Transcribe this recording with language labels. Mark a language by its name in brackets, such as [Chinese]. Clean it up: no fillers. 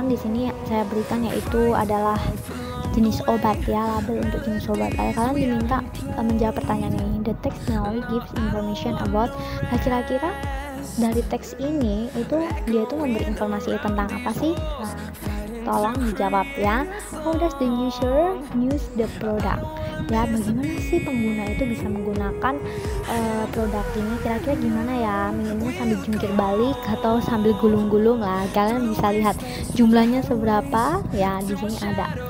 [Indonesian] Di sini saya berikan yaitu adalah jenis obat ya, label untuk jenis obat. Kalian diminta menjawab pertanyaan ini. [English] The text now gives information about. [Indonesian] Nah, kira-kira dari teks ini itu dia itu memberi informasi tentang apa sih? Nah, tolong dijawab ya. [English] How does the user use the product? [Indonesian] Ya, bagaimana sih pengguna itu bisa menggunakan produk ini? Kira-kira gimana ya? Minumnya sambil jungkir balik atau sambil gulung-gulung lah. Kalian bisa lihat jumlahnya seberapa ya, di sini ada.